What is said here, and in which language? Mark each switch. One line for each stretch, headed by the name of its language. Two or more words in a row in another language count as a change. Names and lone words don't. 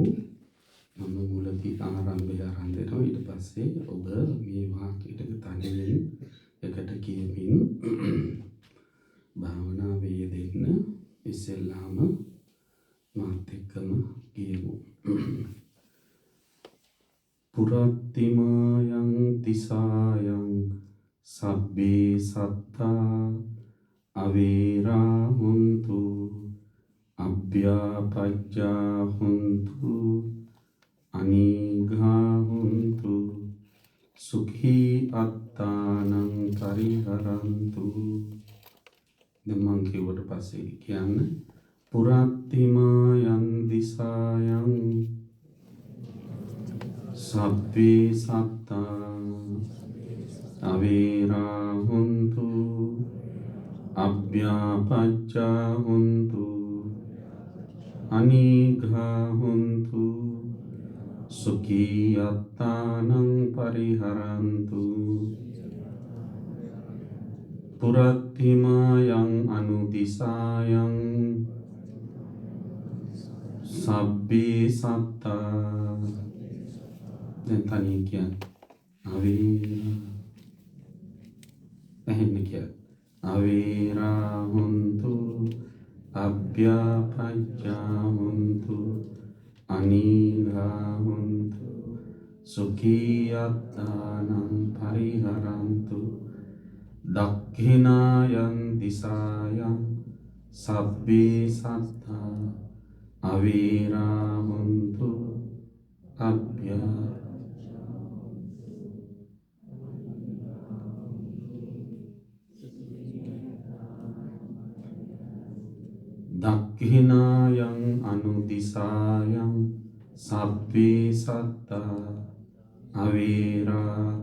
Sinhala: මම මුලදී ආරම්භය ආරම්භ දෙනවා. ඊට පස්සේ ඔබ මේ වාක්‍යයට තනියෙන් එකට කියමින් භාවනාවේ යෙදෙන්න ඉස්සෙල්ලාම මාත් එක්කම කියමු.
Pali: පුරත්තිමායං තිසායං සබ්බේ සත්තා අවේරා හුන්තු අභ්‍යාපජ්ජා හුන්තු අනීඝා හුන්තු සුඛී අත්තානං පරිහරන්තු.
Sinhala: දැන් මං කිව්වට පස්සේ කියන්න.
Pali: පුරත්තිමායන් දිසායන් සබ්බේ සත්තා අවේරා හුන්තු අභ්‍යාපච්චා හුන්තු අනීඝා හුන්තු සුඛී අත්තානං පරිහරන්තු. පුරත්තිමායං අනුදිසායං සබ්බේ සත්තා.
Sinhala: දැන් තනියෙන් කියන්න. අවේරා ඇහෙන්න කියන්න.
Pali: අවේරා හුන්තු අභ්‍යාපච්චා හුන්තු අනීඝා හුන්තු සුඛී අත්තානං පරිහරන්තු. දක්ඛිනායන් දිසායන් සබ්බේ සත්තා අවේරා හුන්තු දක්ඛිනායං අනුදිසායං සබ්බේ සත්තා අවේරා